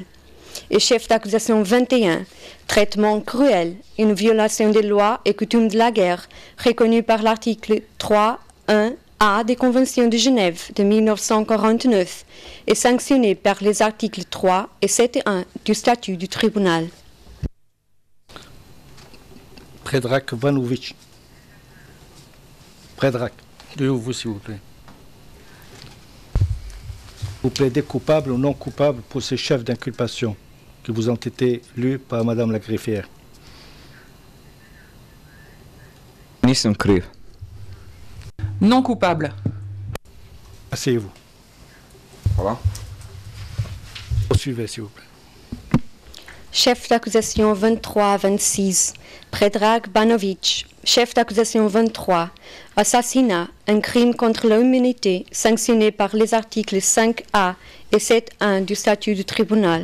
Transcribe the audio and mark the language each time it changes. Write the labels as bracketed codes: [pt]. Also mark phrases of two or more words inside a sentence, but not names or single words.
[fr] Et chef d'accusation 21, traitement cruel, une violation des lois et coutumes de la guerre, reconnue par l'article 3.1a des Conventions de Genève de 1949 et sanctionnée par les articles 3 et 7.1 du statut du tribunal. Predrag Banovic. Predrag, levez-vous s'il vous plaît. Vous plaidez coupable ou non coupable pour ces chefs d'inculpation qui vous ont été lus par Madame la greffière? [bs] Nisam kriv. [fr] Non coupable. Asseyez-vous. [bs] Hvala. [fr] Poursuivez s'il vous plaît. Chef d'accusation 23-26, Predrag Banovic. Chef d'accusation 23, assassinat, un crime contre l'humanité sanctionné par les articles 5A et 7.1 du statut du tribunal.